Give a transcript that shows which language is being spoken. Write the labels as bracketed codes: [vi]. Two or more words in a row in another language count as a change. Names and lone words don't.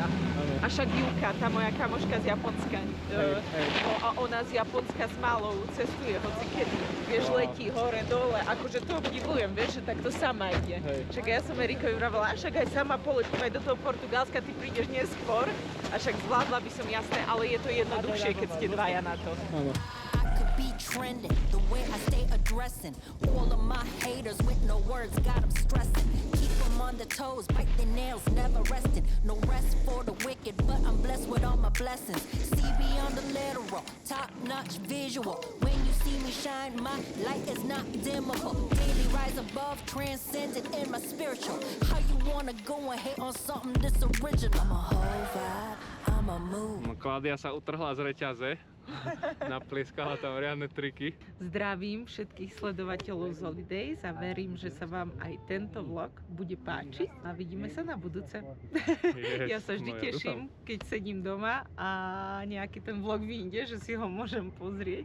[sk] A však Júka, tá moja kamoška z Japonska, a ona z Japonska s malou cestuje hocikedy. Vieš, letí hore, dole, akože to obdivujem, vieš, že takto sama ide. Však ja som Erikovi vravela, však aj sama poletím aj do toho Portugalska, ty prídeš neskôr, a však zvládla by som, jasné, ale je to jednoduchšie, keď ste dvaja na to. [en] Be trending the way I stay addressing all of my haters with no words, got them stressing. Keep them on their toes, bite their nails, never resting. No rest for the wicked, but I'm blessed with all my blessings. See beyond the literal, top-notch visual. When you see me shine, my light is not dimmable. Daily rise above, transcendent in my spiritual. How you wanna go and hate on something this original? I'm a whole vibe, I'm a mood. [sk] Klaudia sa utrhla z reťaze. Naplieskala tam riadne triky. Zdravím všetkých sledovateľov z Holidays a verím, že sa vám aj tento vlog bude páčiť a vidíme sa na budúce. Ja sa vždy teším, keď sedím doma a nejaký ten vlog vyjde, že si ho môžem pozrieť.